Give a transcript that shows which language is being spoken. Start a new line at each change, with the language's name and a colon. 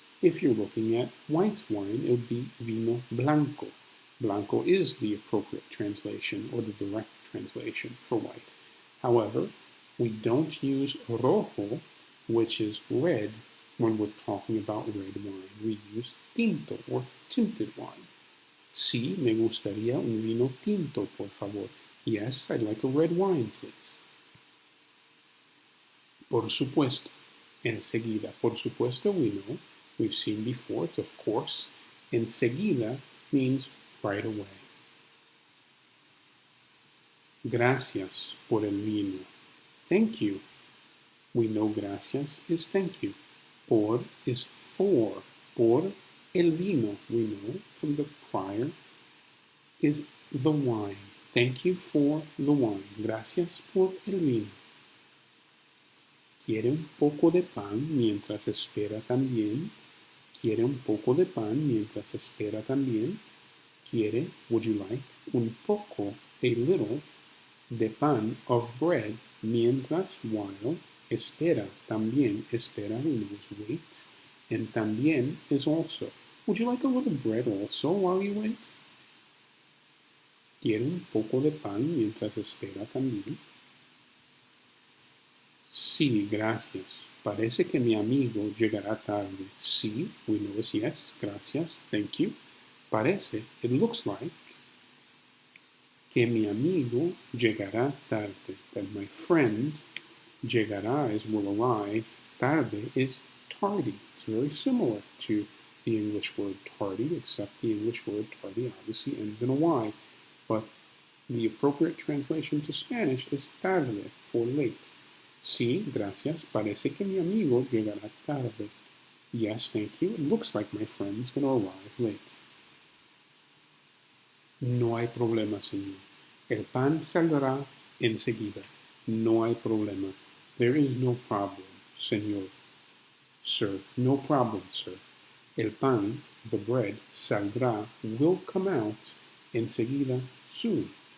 English: If you're looking at white wine, it would be vino blanco. Blanco is the appropriate translation, or the direct translation for white. However, we don't use rojo, which is red, when we're talking about red wine. We use tinto, or tinted wine.
Spanish: Sí, me gustaría un vino tinto, por favor.
English: Yes, I'd like a red wine, please.
Spanish: Por supuesto. Enseguida. Por supuesto,
English: we know. We've seen before, it's of course. Enseguida means right away.
Spanish: Gracias por el vino.
English: Thank you. We know gracias is thank you. Por is for.
Spanish: Por el vino,
English: we know from the prior, is the wine. Thank you for the wine.
Spanish: Gracias por el vino. ¿Quiere un poco de pan mientras espera también? ¿Quiere un poco de pan mientras espera también? ¿Quiere,
English: would you like,
Spanish: un poco,
English: a little,
Spanish: de pan
English: of bread
Spanish: mientras, while, espera, también, espera,
English: we know is wait, and
Spanish: también
English: is also. Would you like a little bread also while you wait?
Spanish: ¿Quiere un poco de pan mientras espera también? Sí, gracias. Parece que mi amigo llegará tarde.
English: Sí, we know is yes, gracias, thank you.
Spanish: Parece,
English: it looks like,
Spanish: que mi amigo llegará tarde.
English: That my friend, llegará is will arrive, tarde is tardy. It's very similar to the English word tardy, except the English word tardy obviously ends in a Y. But the appropriate translation to Spanish is tarde, for late.
Spanish: Sí, gracias. Parece que mi amigo llegará tarde.
English: Yes, thank you. It looks like my friend's going to arrive late.
Spanish: No hay problema, señor. El pan saldrá enseguida. No hay problema.
English: There is no problem, señor. Sir, no problem, sir.
Spanish: El pan,
English: the bread, saldrá, will come out enseguida, soon.